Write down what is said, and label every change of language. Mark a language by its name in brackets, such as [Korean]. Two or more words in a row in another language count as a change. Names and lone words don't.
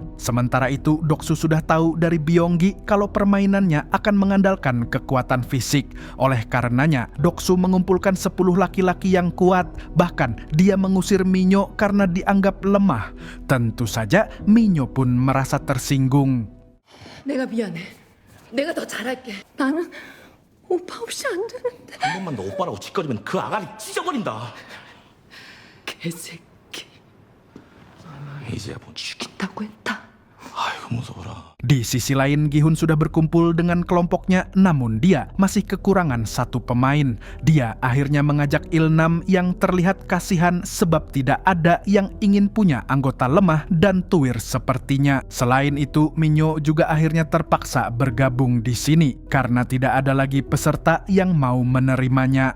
[Indonesian] Sementara itu, Doksu sudah tahu dari Byung-gi kalau permainannya akan mengandalkan kekuatan fisik. Oleh karenanya, Doksu mengumpulkan 10 laki-laki yang kuat. Bahkan, dia mengusir Minyo karena dianggap lemah. Tentu saja Minyo pun merasa tersinggung. [Korean] 내가 미안해. 내가 더 잘할게. 나는 오빠 없이 안 되는데. 한 번만 더 오빠라고 짓거리면 그 아가리 찢어버린다. 개새끼. 이제야 뭐 죽인다고 했다. 아이고 무서워라. [Indonesian] Di sisi lain, Gi-hun sudah berkumpul dengan kelompoknya, namun dia masih kekurangan satu pemain. Dia akhirnya mengajak Ilnam yang terlihat kasihan sebab tidak ada yang ingin punya anggota lemah dan tuwir sepertinya. Selain itu, Minyo juga akhirnya terpaksa bergabung di sini karena tidak ada lagi peserta yang mau menerimanya.